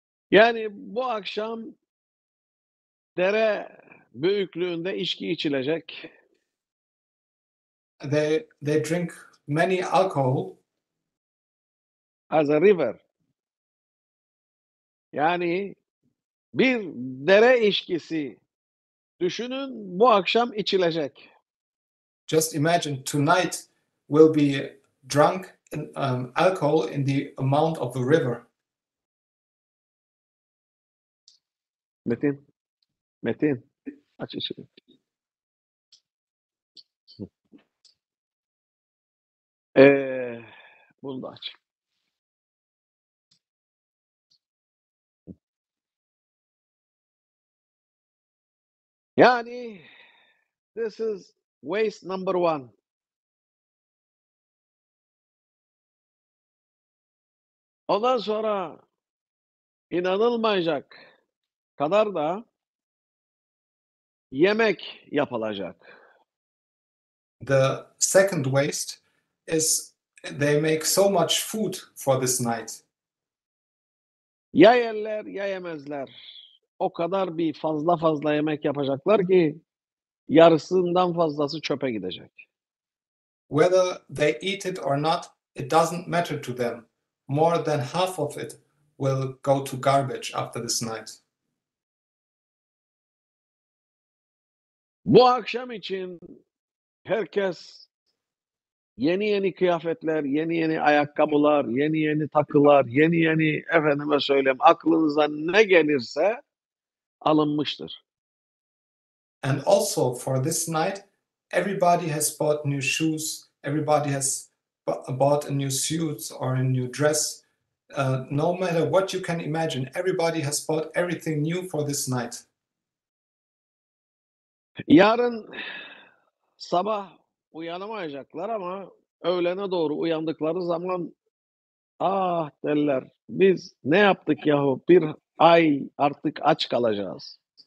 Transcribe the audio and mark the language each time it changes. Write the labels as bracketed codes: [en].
[tr] Yani bu akşam dere büyüklüğünde içki içilecek. [en] They drink many alcohol As a river. [tr] Yani bir dere içkisi düşünün bu akşam içilecek. [en] Just imagine tonight will be drunk in alcohol in the amount of a river. [tr] Metin, aç içini. Bunu da aç. [en] Yani this is waste number one. [tr] Ondan sonra inanılmayacak kadar da yemek yapılacak. [en] The second waste is they make so much food for this night. [tr] Ya yerler ya yemezler. O kadar bir fazla yemek yapacaklar ki yarısından fazlası çöpe gidecek. [en] Whether they eat it or not, it doesn't matter to them. More than half of it will go to garbage after this night. [tr] Bu akşam için herkes yeni kıyafetler, yeni ayakkabılar, yeni takılar, yeni efendime söyleyeyim aklınıza ne gelirse alınmıştır. [en] And also for this night, everybody has bought new shoes. Everybody has bought a new suit or a new dress. No matter what you can imagine, everybody has bought everything new for this night. [tr] Yarın sabah uyanamayacaklar ama öğlene doğru uyandıkları zaman Ah derler. Biz ne yaptık yahu? Bir ay artık aç kalacağız.